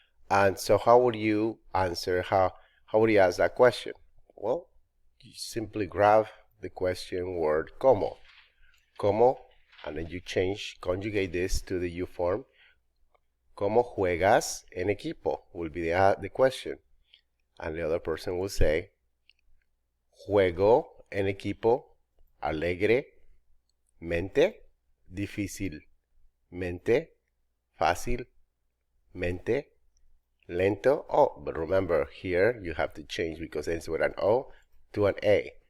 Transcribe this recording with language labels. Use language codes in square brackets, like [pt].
[en] And so how would you answer, how would you ask that question? Well, you simply grab the question word como. Como, and then you conjugate this to the you form. [es] ¿Cómo juegas en equipo? [en] Will be the question. And the other person will say, [es] juego en equipo alegremente, difícilmente, fácilmente, lento. [en] Oh, but remember here you have to change because it ends with an O to an A.